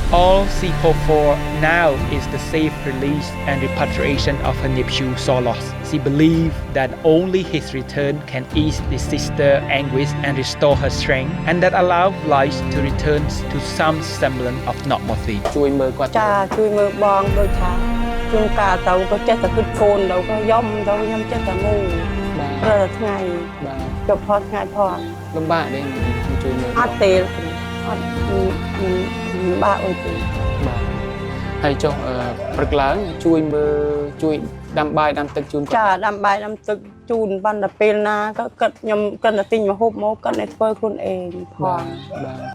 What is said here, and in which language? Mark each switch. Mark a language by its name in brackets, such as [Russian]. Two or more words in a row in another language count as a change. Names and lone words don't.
[English] All she hoped for now is the safe release and repatriation of her nephew Solos. She believes that only his return can ease the sister's anguish and restore her strength, and that allow life to return to some semblance of normalcy. [Khmer] ជួយមើលគាត់ចាជួយមើលបងដូចថាជួនកាលទៅក៏ចេះតែគិតកូនទៅក៏យំទៅខ្ញុំចេះតែងូរាល់ថ្ងៃបាទចុះផតថ្ងៃផតលំបាកទេជួយមើលអត់ទេអត់បាក់អីទេបាទហើយចុះព្រឹកឡើងជួយមើលជួយដាំបាយដាំទឹកជូនចាដាំបាយដាំទឹកជូនបានតែពេលណាក៏គាត់ខ្ញុំគាត់តែទិញមកហូបមកគាត់តែធ្វើខ្លួនឯងផងបាទ